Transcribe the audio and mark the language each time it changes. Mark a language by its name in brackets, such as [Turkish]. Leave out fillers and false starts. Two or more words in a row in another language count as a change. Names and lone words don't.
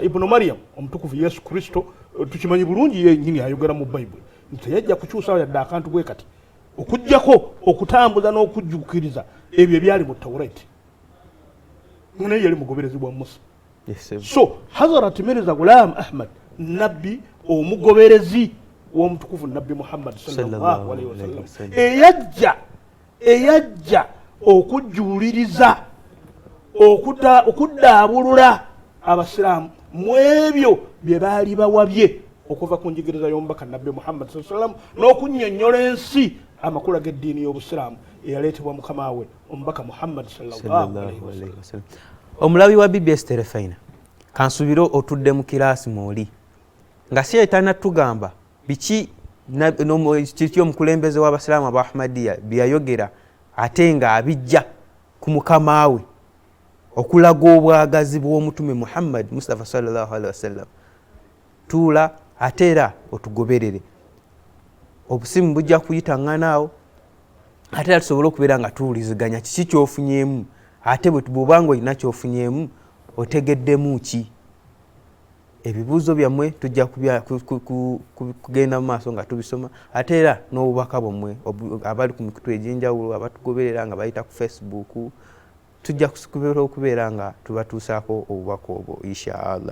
[Ganda] ibnu Maryam omutukuvu Yesu Kristo tukimanyi bulungi yennyini ayogera mu Bayibuli nti teyajja kukyusawo yadde akantu bwe kati okuggyako okutambuza n'okujjukiriza ebyo ebyali mu Tawureti naye yali mugoberezi bwa Musa so Hazrat Mirza Ghulam Ahmad nabbi omugoberezi w'omutukuvu nabbi Muhammad [Arabic] صلى الله عليه وسلم [Ganda] eyajja okujuliriza okuddaabulula abasiraamu mu ebyo bye baali bawabye okuva ku njigiriza y'omubaka nabbi Muhammad [Arabic] صلى الله عليه وسلم [Ganda] n'okunnyonnyola ensi amakulu ag'eddiini y'obusiraamu eyaleetebwa mukama we omubaka Muhammad [Arabic] صلى الله عليه وسلم. [Ganda] Omulabi wa BBS Terefayina kansubire otudde mu kiraasi mwoli nga si yetana tugamba biki kiki omukulembeze w'abasiraamu aba Ahmadiyya byayogera ate nga abijja ku mukama we okulaga obwagazi bw'omutume Muhammad Mustafa [Arabic] صلى الله عليه وسلم [Ganda] tuula ate era otugoberere obusimu bujja kuyitaŋŋanaawo ate era tusobole okubeera nga tuwuliziganya kiki kyofunyeemu ate bw'obanga olina kyofunyeemu otegeddemu ki ebibuuzo byammwe tujja kugenda mu maaso nga tubisoma ate era n'obubaka bwammwe abali ku mikutu egy'enjawulo abatugoberera nga bayita ku Facebook tujja kusikubira okubeera nga tubatuusaako obubaka obwo inshaallah.